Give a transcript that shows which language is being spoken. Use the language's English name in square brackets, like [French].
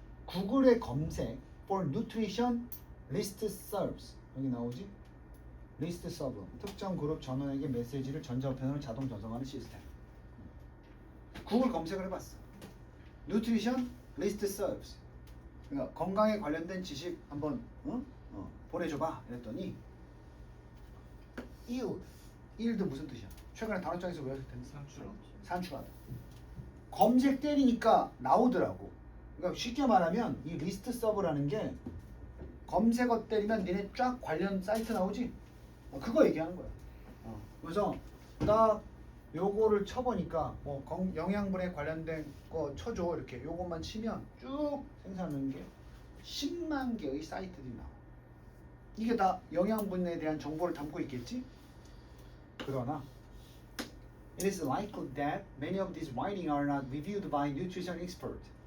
[Korean] 구글의 검색 [English] for nutrition list serves. [Korean] 여기 나오지? list serve. 특정 그룹 전원에게 메시지를 전자우편으로 자동 전송하는 시스템. 구글 검색을 해봤어. [English] nutrition list serves. [Korean] 그러니까 건강에 관련된 지식 한번 보내줘봐. 이랬더니 yield 무슨 뜻이야? 최근에 단어장에서 외웠을 텐데 산출하다. 검색 때리니까 나오더라고. 그러니까 쉽게 말하면 이 리스트 서브라는 게 검색어 때리면 니네 쫙 관련 사이트 나오지? 그거 얘기하는 거야. 그래서 나 요거를 쳐보니까 뭐 영양분에 관련된 거 쳐줘 이렇게 요것만 치면 쭉 생산하는 게 10만 개의 사이트들이 나와. 이게 다 영양분에 대한 정보를 담고 있겠지? 그러나 [English] it is likely that many of these writings are not reviewed by nutrition expert.